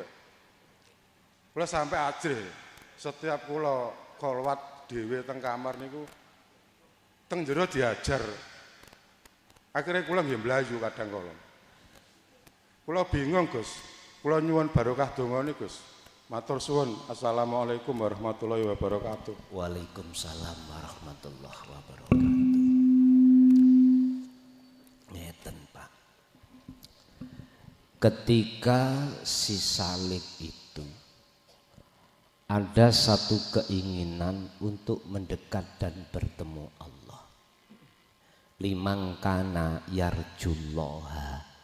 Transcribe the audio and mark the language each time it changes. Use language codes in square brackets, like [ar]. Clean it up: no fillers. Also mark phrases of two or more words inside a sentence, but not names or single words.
[jv] Kula sampai ajrih setiap kula kholwat dhewe teng kamar niku teng jero diajar. Akhirnya kula nggih mlayu kadang kala. Kula bingung, Gus. Kula nyuwun barokah dongane, Gus. Matur suwun. [ar] السلام عليكم ورحمة الله وبركاته. وعليكم السلام ورحمة الله وبركاته. [jv] Ngeten, Pak. [id] Ketika si salik itu ada satu keinginan untuk mendekat dan bertemu Allah. [ar] لمن كان يرجو الله.